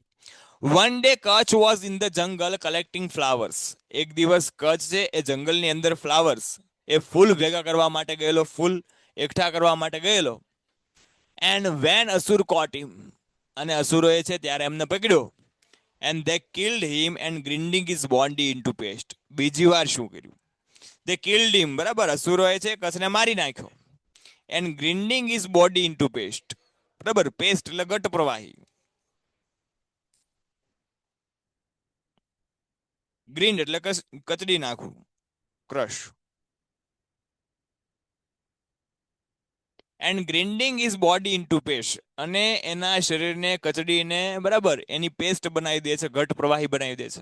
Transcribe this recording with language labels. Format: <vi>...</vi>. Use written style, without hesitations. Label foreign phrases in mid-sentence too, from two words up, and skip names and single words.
<en>One day Kachh was in the jungle collecting flowers.</en> <gu>એક દિવસ કચ્છ છે એ જંગલની અંદર ફ્લાવર્સ એ ફૂલ ભેગા કરવા માટે ગયેલો, ફૂલ એકઠા કરવા માટે ગયેલો.</gu> <en>and when asur caught him,</en> <gu>અને અસુરોએ છે ત્યારે એમને પકડ્યો.</gu> <en>એન્ડ they killed him and grinding his body into paste.</en> <gu>બીજી વાર શું કર્યું?</gu> <en>they killed him,</en> <gu>બરાબર? અસુરોએ છે કચ્છને મારી નાખ્યો.</gu> <en>and grinding his body into paste,</en> <gu>બરાબર? પેસ્ટ એટલે ઘટ પ્રવાહી. ગ્રીન્ડ એટલે કચડી નાખવું, ક્રશ.</gu> <en>and grinding is body in to paste,</en> <gu>અને એના શરીરને કચડીને, બરાબર, એની પેસ્ટ બનાવી દે છે, ઘટ પ્રવાહી બનાવી દે છે.</gu>